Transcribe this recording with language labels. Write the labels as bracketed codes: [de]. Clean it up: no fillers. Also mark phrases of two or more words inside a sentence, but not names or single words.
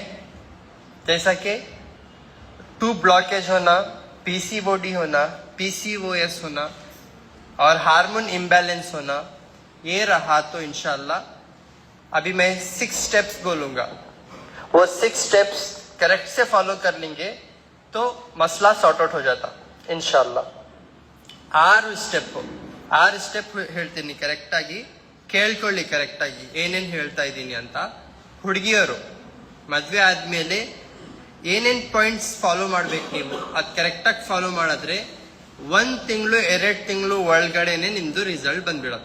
[hi] जैसा कि 2 ब्लॉकेज होना, पीसीओडी होना, पीसीओएस होना और [en] hormone imbalance [hi] होना, ये रहा तो [ar] إن شاء الله [hi] अभी मैं 6 स्टेप्स बोलूंगा। वो 6 स्टेप्स करेक्ट से फॉलो कर लेंगे तो मसला [en] sort out [hi] हो जाता [ar] إن شاء الله. [kn] 6 ಸ್ಟೆಪ್ ಹೇಳ್ತೀನಿ, ಕರೆಕ್ಟ್ ಆಗಿ ಕೇಳ್ಕೊಳ್ಳಿ. ಕರೆಕ್ಟ್ ಆಗಿ ಏನೇನು ಹೇಳ್ತಾ ಇದ್ದೀನಿ ಅಂತ. ಹುಡುಗಿಯರು ಮದ್ವೆ ಆದ್ಮೇಲೆ ಏನೇನ್ [en] points follow [kn] ಮಾಡ್ಬೇಕು ನೀವು, ಅದು ಕರೆಕ್ಟಾಗಿ ಫಾಲೋ ಮಾಡಿದ್ರೆ 1 ತಿಂಗಳು 2 ತಿಂಗಳು ಒಳಗಡೆನೆ ನಿಮ್ದು ರಿಸಲ್ಟ್ ಬಂದ್ಬಿಡುತ್ತೆ.